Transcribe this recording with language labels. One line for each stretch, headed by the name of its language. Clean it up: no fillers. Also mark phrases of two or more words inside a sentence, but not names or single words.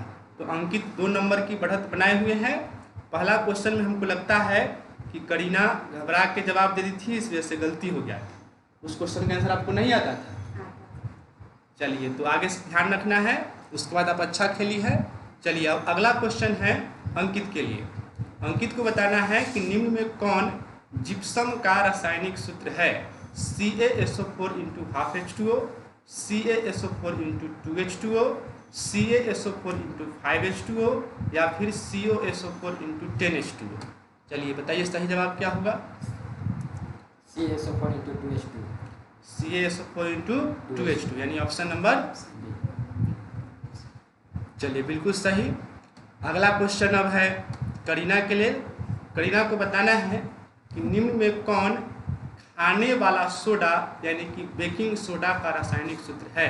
Hindi: तो अंकित 2 नंबर की बढ़त बनाए हुए हैं। पहला क्वेश्चन में हमको लगता है कि करीना घबरा के जवाब दे दी थी, इस वजह से गलती हो गया। उस क्वेश्चन का आंसर आपको नहीं आता था। चलिए, तो आगे से ध्यान रखना है, उसके बाद आप अच्छा खेली है। चलिए, अब अगला क्वेश्चन है अंकित के लिए। अंकित को बताना है कि निम्न में कौन जिप्सम का रासायनिक सूत्र है। CaSO4 × 12H2O, CaSO4 × 2H2O, CaSO4 × 5H2O या फिर CaSO4 × 10H2O। चलिए बताइए सही जवाब क्या होगा। CaSO4 × 2H2। CaSO4 × 2H2 यानी
English: option number.
Hindi: चलिए बिल्कुल सही। अगला क्वेश्चन अब है करीना के लिए। करीना को बताना है कि निम्न में कौन खाने वाला सोडा यानी कि
English: baking soda
Hindi: का रासायनिक सूत्र है।